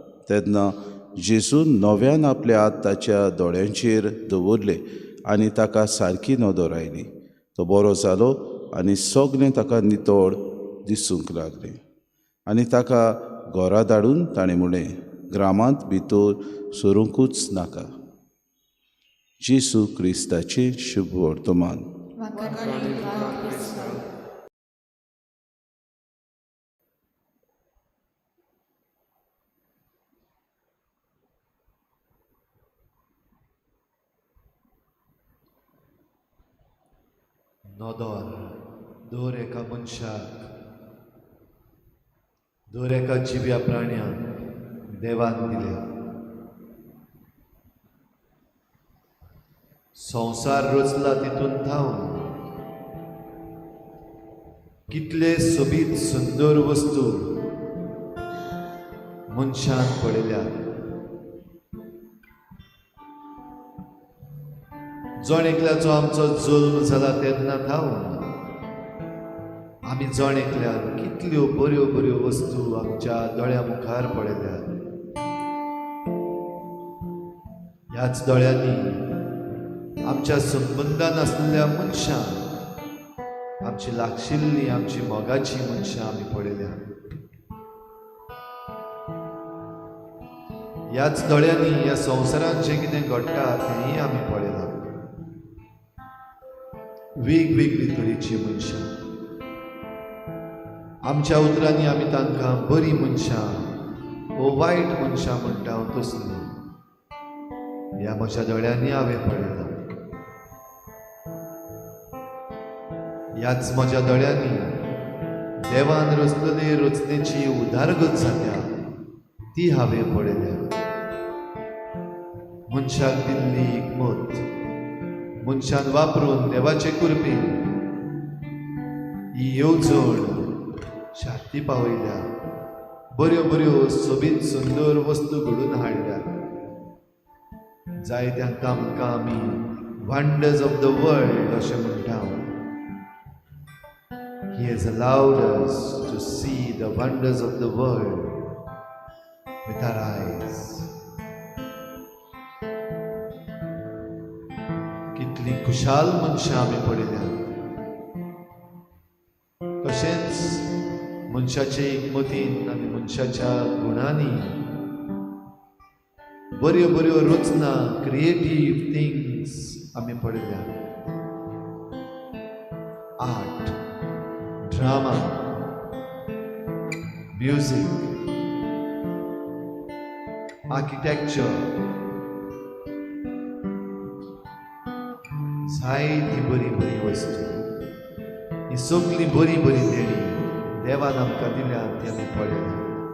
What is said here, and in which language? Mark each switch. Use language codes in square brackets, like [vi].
[gom] तेन्ना जेसून नव्यान आपले हात ताच्या दोळ्यांचेर दवरले आनी ताका सारकी नदर आयली. तो बरो जालो आनी सगळें ताका नितळ दिसूंक लागलें. आनी ताका घरा धाडून ताणें म्हणलें, ग्रामांत भितर सरूंकूच नाका. जेसू क्रिस्ताचे शुभ वर्तमान. नदर दर एका मनशाक, दर एका जिव्या प्राण्याक देवान दिल्या. संवसार रचला तितून थावन कितले सोबीत सुंदर वस्तू मनशान पळयल्या. जण एकल्याचो आमचो जल्म जाला तेन्ना थावन आमी जण एकल्यान कितल्यो बऱ्यो बऱ्यो वस्तू आमच्या दोळ्या मुखार पळयल्यात. ह्याच दोळ्यांनी आमच्या संबंदान आसलेल्या मनशांक, आमची लागशिल्लीं आमची मोगाची मनशां आमी पळयल्या. ह्याच दोळ्यांनी ह्या संवसारांत जें कितें घडटा तेंय आमी पळयलां. वेगवेगळी तरेची मनशां, आमच्या उतरांनी आमी तांकां बरी मनशां वो वायट मनशां म्हणटा हांव तसलीं ह्या म्हज्या दोळ्यांनी हांवें पळयलां. ह्याच म्हज्या दोळ्यांनी देवान रचलेली रचनेची उदारगत जाल्या ती हांवें पळयल्या. मनशाक दिल्ली हिकमत, मनशान वापरून देवाचे कुरपी ही येवजण शांती पावयल्या. बऱ्यो बऱ्यो सोबीत सुंदर वस्तू घडून हाडल्या. जायत्यांक आमकां आमी [en] wonders of the world [gom] अशें म्हणटा. [en] He has allowed us to see the wonders of the world with our eyes. [gom] कितली खुशाल मनशां आमी पळयल्या. तशेंच मनशाचे हिकमतीन आनी मनशाच्या गुणांनी बऱ्यो बऱ्यो रचना, [en] creative things [gom] आमी पळयल्या. आर्ट, ड्रामा, म्युझिक, आर्किटेक्चर, जायती बरी बरी वस्तू, ही सगळी बरी बरी देणी देवान आमकां दिल्या ती आमी पळयल्या.